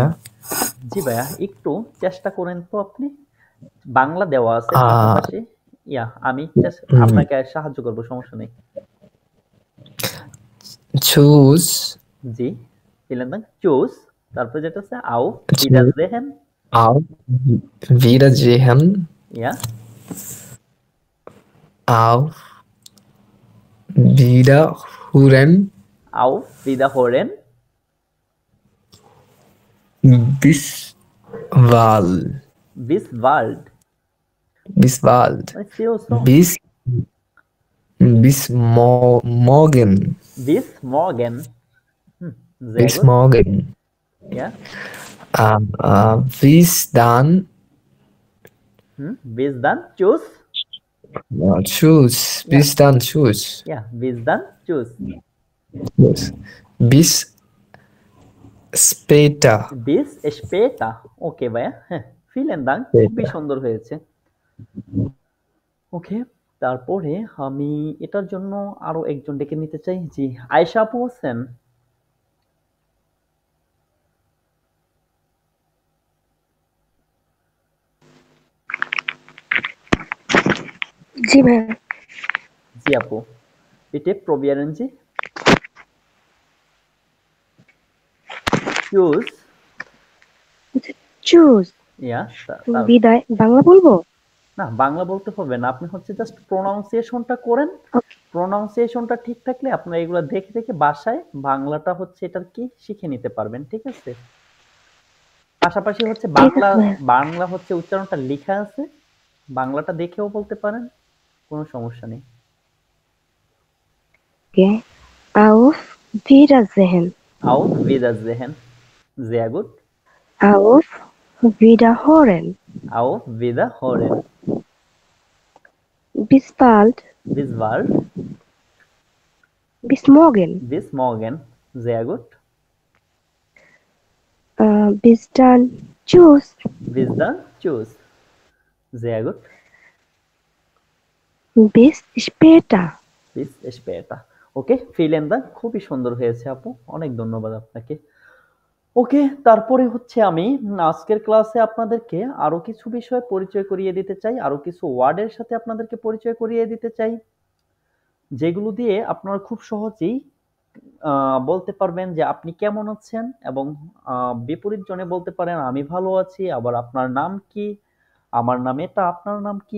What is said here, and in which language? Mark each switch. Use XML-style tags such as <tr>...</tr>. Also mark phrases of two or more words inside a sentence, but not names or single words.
<bn>জি ভাইয়া, একটু চেষ্টা করেন তো আপনি। বাংলা দেওয়া আছে আহ, পাশাপাশি। আমি হুম, আপনাকে সাহায্য করব, সমস্যা নেই। চুজ জি,</bn> <de>vielen Dank.</de> <bn>চুজ, তারপরে যেটা আছে</bn> <de>auf Wiedersehen, auf Wiedersehen, ja, auf Wiederhören, auf Wiederhören, bis bald, bis bald, bis bald,</de> <en>see you soon,</en> <de>bis morgen, bis morgen. Sehr bis gut, morgen, ja, bis dann, bis dann, tschüss, tschüss, ja, bis dann, tschüss, ja, bis dann, tschüss, tschüss. Bis später, bis später.</de> <bn>ওকে ভাইয়া, হ্যাঁ,</bn> <de>vielen Dank,</de> <bn>খুবই সুন্দর হয়েছে। ওকে, তারপরে আমি এটার জন্য আরো একজন ডেকে নিতে চাই। জি, আয়েশা আপু আছেন? জি ভাইয়া। জি আপু,</bn> <de>bitte probieren Sie.</de> <bn>চুজ, চুজ ইয়া, বিদায় বাংলা বলবো? না বাংলা বলতে হবে না, আপনি হচ্ছে</bn> <en>just pronunciation</en> <bn>করেন। ওকে, প্রোনাউন্সিয়েশনটা ঠিক থাকলে আপনারা এগুলো দেখে দেখে বাসায় বাংলাটা হচ্ছে এটার কি শিখে নিতে পারবেন। ঠিক আছে, পাশাপাশি হচ্ছে ঠিক আছে বাংলা ভাইয়া। বাংলা হচ্ছে উচ্চারণটা লেখা আছে, বাংলাটা দেখেও বলতে পারেন, কোনো সমস্যা নেই।</bn> <de>Okay. Auf Wiedersehen. Auf Wiedersehen. Sehr gut. Auf Wiederhören. Auf Wiederhören. Bis bald. Bis bald. Bis morgen. Bis morgen. Sehr gut. Bis dann. Tschüss. Bis dann. Tschüss. Sehr gut. Bis später. Bis später. ওকে, vielen Dank,</de> <bn>খুবই সুন্দর হয়েছে আপু, অনেক ধন্যবাদ আপনাকে। ওকে, তারপরে হচ্ছে আমি আজকের ক্লাসে আপনাদেরকে আরো কিছু বিষয় পরিচয় করিয়ে দিতে চাই, আরো কিছু ওয়ার্ডের সাথে আপনাদেরকে পরিচয় করিয়ে দিতে চাই, যেগুলো দিয়ে আপনারা খুব সহজেই বলতে পারবেন যে আপনি কেমন আছেন, এবং বিপরীত জনে বলতে পারেন আমি ভালো আছি, আবার আপনার নাম কি, আমার নাম এটা, আপনার নাম কি।</bn>